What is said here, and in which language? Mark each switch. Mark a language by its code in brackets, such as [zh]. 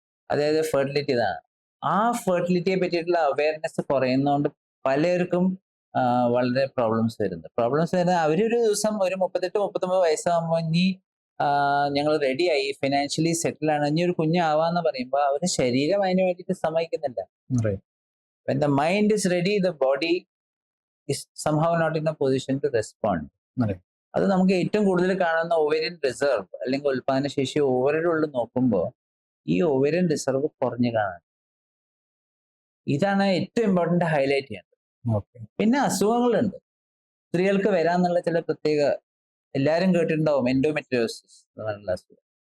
[ml] അതായത് ഫെർട്ടിലിറ്റി ഇതാണ്. ആ ഫെർട്ടിലിറ്റിയെ പറ്റിയിട്ടുള്ള അവയർനെസ് കുറയുന്നതുകൊണ്ട് പലർക്കും വളരെ പ്രോബ്ലംസ് വരുന്നത്. അവരൊരു ദിവസം ഒരു 38-39 വയസ്സാകുമ്പോൾ ഇനി ഞങ്ങൾ റെഡിയായി, ഫിനാൻഷ്യലി സെറ്റിൽ ആണ്, ഇനി ഒരു കുഞ്ഞാവാന്ന് പറയുമ്പോൾ അവരുടെ ശരീരം അതിന് വേണ്ടിയിട്ട് സമ്മതിക്കുന്നില്ല. [en] When the mind is ready, the body is somehow not in a position to respond. Right. [ml] അത് നമുക്ക് ഏറ്റവും കൂടുതൽ കാണുന്ന ഓവേരിയൻ റിസർവ് അല്ലെങ്കിൽ ഉൽപാദന ശേഷി ഓവറിലുള്ള നോക്കുമ്പോൾ ഈ ഓവേരിയൻ റിസർവ് കുറഞ്ഞു കാണാൻ. ഇതാണ് ഏറ്റവും ഇമ്പോർട്ടന്റ് ഹൈലൈറ്റ് ചെയ്യേണ്ടത്. [en] Okay. [ml] പിന്നെ അസുഖങ്ങളുണ്ട്. സ്ത്രീകൾക്ക് വരാന്നുള്ള ചില പ്രത്യേക, എല്ലാവരും കേട്ടിട്ടുണ്ടാവും എൻഡോമെട്രിയോസിസ് എന്ന് പറഞ്ഞുള്ള അസുഖം.